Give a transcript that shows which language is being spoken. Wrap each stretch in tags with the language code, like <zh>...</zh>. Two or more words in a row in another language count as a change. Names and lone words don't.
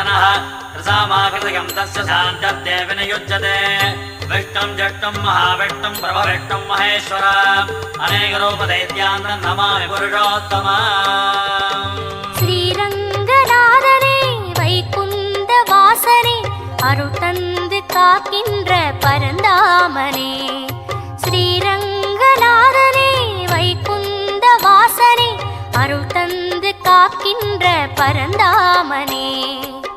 <sa>रसामाकृतकं तस्य शान्तत्ते विनियुज्यते विष्णुं जष्टुं महाविष्णुं प्रभविष्णुं महेश्वर अनेकरूपदैत्यान् नमामि पुरुषोत्तमा</sa> <ta>ஸ்ரீரங்கநாதனே வைகுந்த வாசனே அருள் தந்து காக்கின்ற பரந்தாமனே ஸ்ரீரங்கநாதனே வைகுந்த வாசனே அருள் தந்து காக்கின்ற பரந்தாமனே</ta>